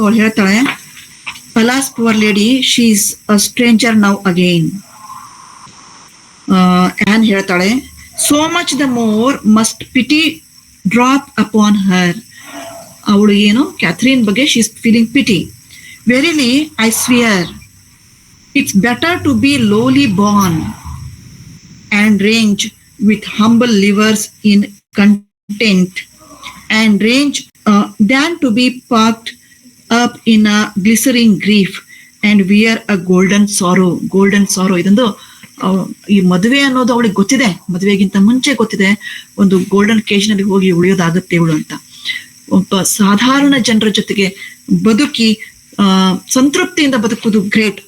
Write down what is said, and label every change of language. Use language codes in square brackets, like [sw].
[kn] ಅವಳು ಹೇಳ್ತಾಳೆ, [en] Alas poor lady, she is a stranger now again. Anne [kn] ಹೇಳ್ತಾಳೆ, [en] So much the more must pity drop upon her. [kn] ಅವಳು ಏನು Catherine ಬಗ್ಗೆ [en] She is feeling pity. Verily I swear it's better to be lowly born and range with humble livers in content and range than to be parked up in a glittering grief and wear a golden sorrow. [kn] ಇದೊಂದು ಈ ಮದುವೆ ಅನ್ನೋದು ಅವಳಿಗೆ ಗೊತ್ತಿದೆ, ಮದುವೆಗಿಂತ ಮುಂಚೆ ಗೊತ್ತಿದೆ ಒಂದು golden cage ನಲ್ಲಿ ಹೋಗಿ ಉಳಿಯೋದಾಗತ್ತೆ ಇವಳು ಅಂತ. ಒಬ್ಬ ಸಾಧಾರಣ ಜನರ ಜೊತೆಗೆ ಬದುಕಿ ಸಂತೃಪ್ತಿಯಿಂದ ಬದುಕುವುದು ಗ್ರೇಟ್.